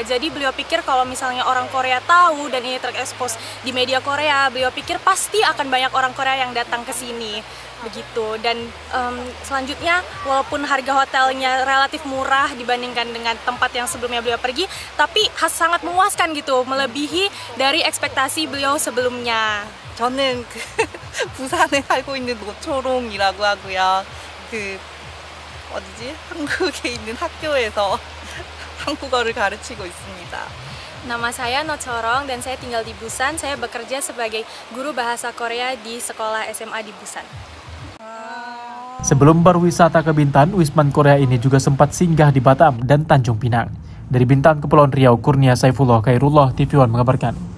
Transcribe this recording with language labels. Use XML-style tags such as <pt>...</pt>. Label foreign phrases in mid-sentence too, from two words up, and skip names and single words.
<id>Jadi beliau pikir kalau misalnya orang Korea tahu dan ini terekspos di media Korea, beliau pikir pasti akan banyak orang Korea yang datang ke sini. Begitu. Dan selanjutnya walaupun harga hotelnya relatif murah dibandingkan dengan tempat yang sebelumnya beliau pergi, tapi sangat memuaskan gitu, melebihi dari ekspektasi beliau sebelumnya.</id> <ko>저는 부산에 살고 있는 노초롱이라고 하고요. 어디지? 한국에 있는 학교에서 한국어를 가르치고 있습니다.</ko> <id>Nama saya No Corong dan saya tinggal di Busan. Saya bekerja sebagai guru bahasa Korea di sekolah SMA di Busan. Sebelum berwisata ke Bintan, Wisman Korea ini juga sempat singgah di Batam dan Tanjung Pinang. Dari Bintan, Kepulauan Riau, Kurnia Saifullah Khairullah, TV One mengabarkan.</id>